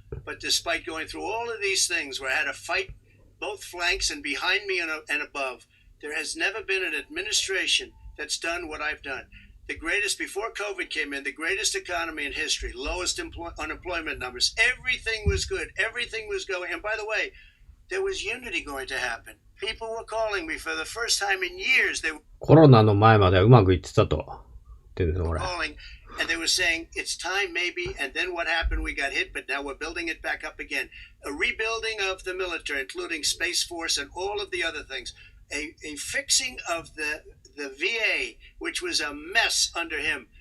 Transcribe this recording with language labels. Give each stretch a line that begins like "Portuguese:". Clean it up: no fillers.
English: But despite going through all of these things where I had to fight both flanks and behind me and above, there has never been an administration that's done what I've done. The greatest, before COVID came in, the greatest economy in history, lowest unemployment numbers. Everything was good. Everything was going. And by the way, there was unity going to happen. People were calling me for the first time in years. They were
Japanese: コロナの前まではうまくいってたと言ってるんですよ、これ。
English: calling and they were saying it's time maybe. And then what happened? We got hit, but now we're building it back up again. A rebuilding of the military, including Space Force and all of the other things. A fixing of the VA, which was a mess under him.